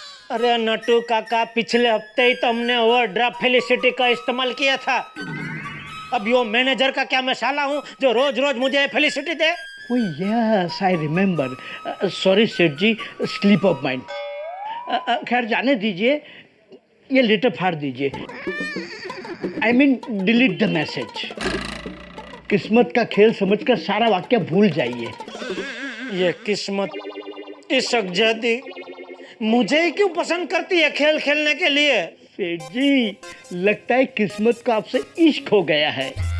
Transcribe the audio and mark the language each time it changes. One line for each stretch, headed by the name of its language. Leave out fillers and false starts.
Hindi: अरे नट्टू काका, पिछले हफ्ते ही तो हमने ओवरड्राफ्ट फैसिलिटी का इस्तेमाल किया था। अब यो मैनेजर का क्या मैं साला हूँ जो रोज रोज मुझे facility दे?
English: Oh yes, I remember.
Hindi: Sorry सेठ जी,
English: Slip of mind.
Hindi: खैर जाने दीजिए, ये लेटर फाड़ दीजिए।
English: I mean delete the message.
Hindi: किस्मत का खेल समझकर सारा वाक्य भूल जाइए। ये किस्मत इश्क जाती मुझे ही क्यों पसंद करती है खेल खेलने के लिए? सेठ जी, लगता है किस्मत को आपसे इश्क हो गया है।